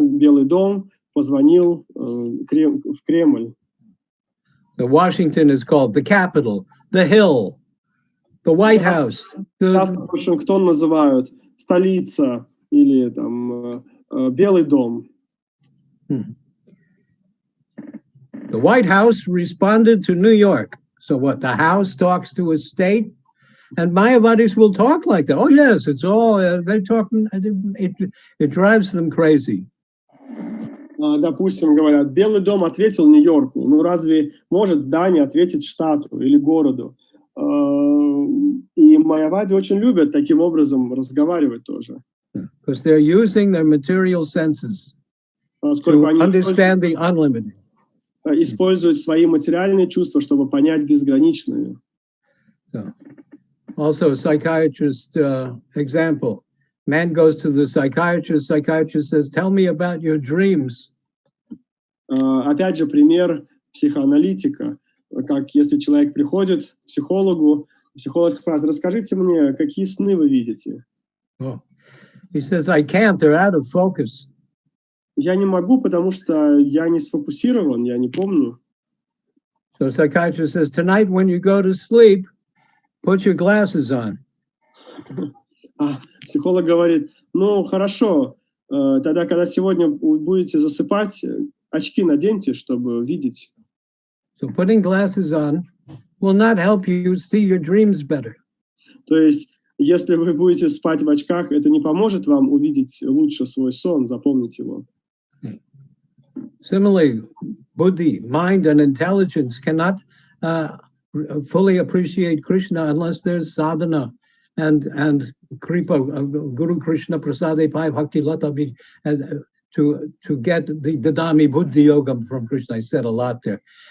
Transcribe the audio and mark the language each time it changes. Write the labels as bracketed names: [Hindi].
[Russian] Белый дом позвонил в Кремль. [English] The Washington is called the capital, the hill, the White House. Часто Вашингтон называют столица или там Белый дом. The White House responded to New York. So what? The House talks to a state, and Mayavadis will talk like that. Oh yes, it's all they're talking. It drives them crazy. [Russian] Допустим, говорят, Белый дом ответил Нью-Йорку. Ну разве может здание ответить штату или городу? И майявади очень любят таким образом разговаривать тоже. [English] Because they're using their material senses [Russian] Поскольку [English] to [Russian] они [English] understand the unlimited. [Russian] используют свои материальные чувства, чтобы понять безграничное. [English] So, also, a psychiatrist example. Man goes to the psychiatrist. Psychiatrist says, "Tell me about your dreams." [Russian] Опять же, пример психоаналитика. Как если человек приходит к психологу, психолог спрашивает: расскажите мне, какие сны вы видите? [English] Oh. He says, "I can't. They're out of focus." [Russian] Я не могу, потому что я не сфокусирован, я не помню. [English] So psychiatrist says, "Tonight when you go to sleep, put your glasses on." [Russian] Психолог говорит: ну, хорошо, тогда, когда сегодня будете засыпать, очки наденьте, чтобы видеть. [English] So putting glasses on will not help you see your dreams better. [Russian] То есть, если вы будете спать в очках, это не поможет вам увидеть лучше свой сон, запомнить его. [English] Similarly, buddhi, mind, and intelligence cannot fully appreciate Krishna unless there's sadhana and kripa, [Sanskrit] Guru Krishna Prasade Pai Bhakti Lata [English] to get the Dadami Buddhi Yoga from Krishna. I said a lot there.